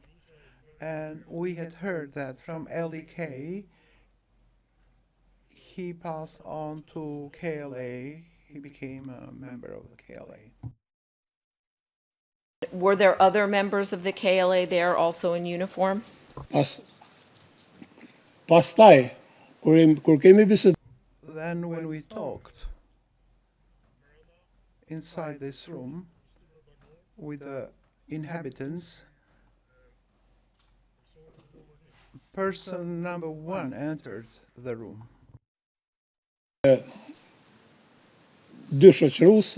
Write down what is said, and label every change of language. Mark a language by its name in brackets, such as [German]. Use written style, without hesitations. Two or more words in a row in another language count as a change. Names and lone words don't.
[English] And we had heard that from LEK, he passed on to KLA. He became a member of the KLA. Were there other members of the KLA there also in uniform? [Albanian] Pastaj, kur kemi biseduar, [English] Then when we talked inside this room with the inhabitants, person number one entered the room [Albanian] dy shoqëruese,